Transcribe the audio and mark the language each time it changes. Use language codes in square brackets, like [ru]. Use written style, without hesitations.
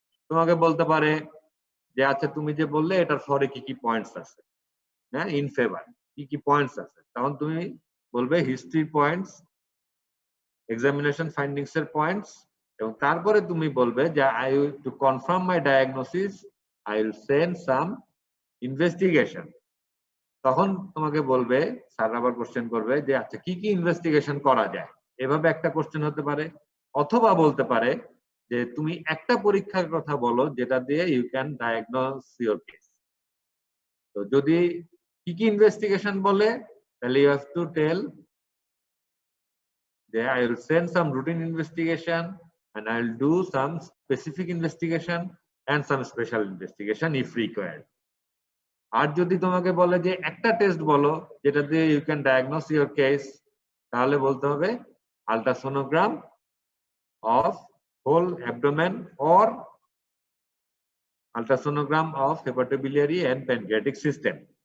[bn] তোমাকে বলতে পারে যে আচ্ছা তুমি যে বললে এটার ফরে কি কি পয়েন্টস আছে, হ্যাঁ ইন ফেভার কি কি পয়েন্টস আছে, তখন তুমি বলবে হিস্ট্রি পয়েন্টস, এক্সামিনেশন ফাইন্ডিংস এর পয়েন্টস, এবং তারপরে তুমি বলবে যে [en] I will to confirm my diagnosis I will send some investigation. [bn] তখন তোমাকে বলবে, স্যার আবার কোশ্চেন করবে যে আচ্ছা কি কি ইনভেস্টিগেশন করা যায়, এভাবে একটা কোশ্চেন হতে পারে। অথবা বলতে পারে যে তুমি একটা পরীক্ষার কথা বলো যেটা দিয়ে [en] You can diagnose your case. [bn] তো যদি কি কি ইনভেস্টিগেশন বলে তাহলে [en] You have to tell যে I will send some routine investigation and I will do some specific investigation and some special investigation if required. [bn] আর যদি তোমাকে বলে যে একটা টেস্ট বলো যেটা দিয়ে you [en] can diagnose your case, [bn] তাহলে বলতে হবে [en] Ultrasonogram of whole abdomen or ultrasonogram of hepatobiliary and pancreatic system.